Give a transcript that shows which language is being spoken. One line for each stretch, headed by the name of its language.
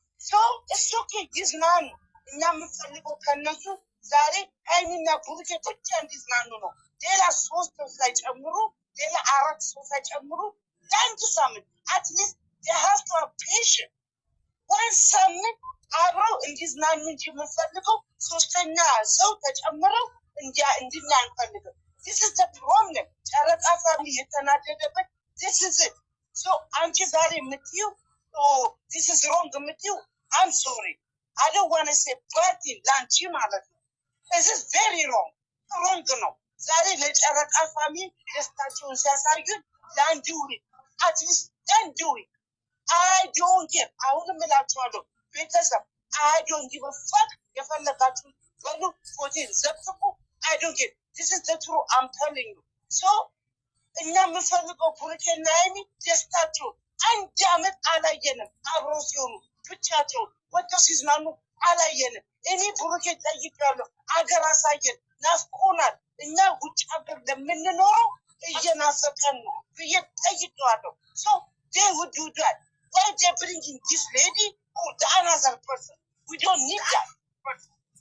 Amharic: ሰው እሱ ይዝናኑ። እኛ የምንፈልገው ከነሱ ዛሬ ሀይሚና ብሩኬ ብቻ እንዲዝናኑ ነው። ሌላ 3 ሰው ሳይጨምሩ፣ ሌላ 4 ሰው ሳይጨምሩ ለአንድ ሳምንት አትሊስት የሀፍቷ ፔሽን ወን ሳምንት አብረው እንዲዝናኑ እንጂ የምንፈልገው 3ኛ ሰው ተጨምረው እንድና አንፈልግም።
English: This is the problem.
Amharic: ጨረቃ ፋሚሊ የተናደደበት
English: this is it. So
Amharic: አንቺ ዛሬ የምትይው
English: this is wrong
Amharic: የምትይው
English: I'm sorry. I don't want to say bad thing
Amharic: ለአንቺ ማለት ነው።
English: This is very wrong.
Amharic: wrong ነው። ዛሬ ለጨረቃ ፋሚሊ ደስታቸውን ሲያሳዩን ለአንድ ውሪ
English: at least don't do it. I don't care.
Amharic: አሁንም እላቸዋለሁ ቤተሰብ
English: I don't give a fuck.
Amharic: የፈለጋችሁ በሉ ፎቴን ዘቅዝቁ።
English: I don't care. This is the truth. I'm telling you.
Amharic: So, እኛ የምንፈልገው ብሩኬና ሀይሚ ደስታቸው አንድ አመት አላየንም። አብረው ሲሆኑ ብቻቸው ወጥተው ሲዝናኑ አላየንም። እኔ ብሩኬ ጠይቄያለሁ። አገር አሳየን፣ ናፍቆናል። እኛ ውጭ ሀገር ለምንኖረው እየናፈቀን ነው ብዬ ጠይቄዋለሁ።
English: So, they would do that. Why they bringing this lady or the another person? We don't need that person.